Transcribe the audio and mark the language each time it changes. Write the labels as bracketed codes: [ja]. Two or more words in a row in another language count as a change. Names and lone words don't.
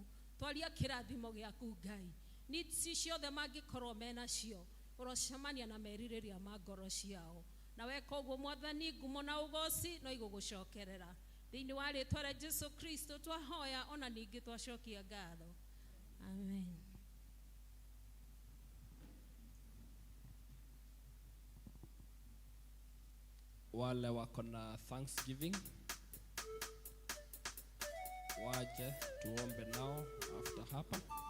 [ki] Twaria kĩrathimo gĩaku Ngai. Needs ciothe mangĩkorwo menacio, ũrocemania na merirĩria ma ngoro ciao. Na weka ũguo Mwathani, ngumo na ũgoci no igũgũcokerera. Thĩinĩ wa rĩĩtwa rĩa Jesu Kristo twahoya, ona ningĩ twacokia ngatho. Amen. [sw] Wale wako na thanksgiving waje tuombe nao after hapa.